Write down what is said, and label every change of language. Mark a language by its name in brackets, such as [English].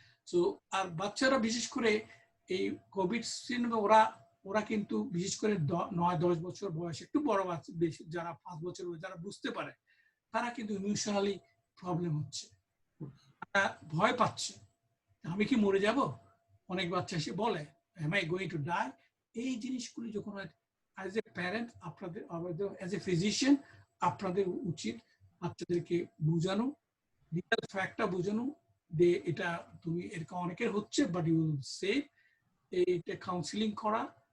[Bangla] So আর বাচ্চারা বিশেষ করে এই কোভিড সিন্ড্রোমে ওরা কিন্তু বিশেষ করে 9-10 বছর বয়স, একটু বড় বাচ্চা বেশি যারা 5 বছর যারা বুঝতে পারে, তারা কিন্তু ইমোশনালি প্রবলেম হচ্ছে, তারা ভয় পাচ্ছে, আমি কি মরে যাব। অনেক বাচ্চা এসে বলে [English] am I going to die। [Bangla] এই জিনিসগুলি যখন অ্যাজ এ প্যারেন্ট আপনাদের অ্যাজ এ ফিজিশিয়ান আপনাদের উচিত বাচ্চাদেরকে বোঝানো, রিয়েল ফ্যাক্টটা বোঝানো যে এটা তুমি এরকম অনেকের হচ্ছে [English] but you will save, [Bangla] এটা কাউন্সিলিং করা।